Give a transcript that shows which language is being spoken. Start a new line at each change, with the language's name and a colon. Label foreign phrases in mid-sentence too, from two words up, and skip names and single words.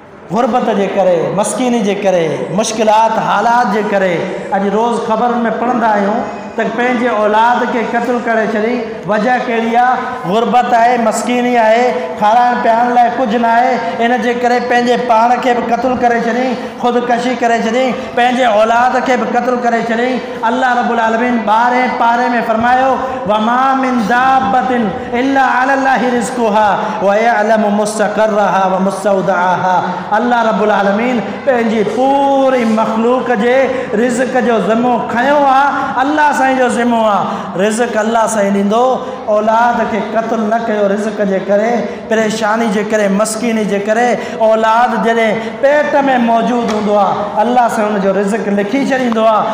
Sindhi: गुरबत जे करे, मस्कीनी जे करे, मुश्किलात हालात जे करे अॼु रोज़ ख़बरुनि में पढ़ंदा आहियूं त पंहिंजे औलाद खे क़त्ल करे छॾी। वजह कहिड़ी आहे? गुरबत आहे, मस्कीनी आहे, खाराइण पीआरण लाइ कुझु न आहे, इन जे करे पंहिंजे पाण खे बि क़त्ल करे छॾी, ख़ुदकशी करे छॾी, पंहिंजे औलाद खे बि क़त्ल करे छॾी।
Arabic: الله رب العالمين
Sindhi: 12वें पारे में फरमायो
Arabic: وما من دابة إلا على الله رزقها ويعلم مستقرها ومستودعها. الله رب العالمين
Sindhi: पंहिंजी पूरी मखलूक जे रिज़्क़ जो ज़िम्मो खयो आहे। अल्लाह साईं जो ज़िम्मो आहे। रिज़्क़ अल्लाह साईं ॾींदो। औलाद खे क़त्ल न कयो रिज़्क़ जे करे, परेशानी जे करे, मस्कीनी जे करे। औलाद जॾहिं पेट में मौजूदु हूंदो आहे अल्लाह साईं हुनजो रिज़्क़ लिखी छॾींदो आहे।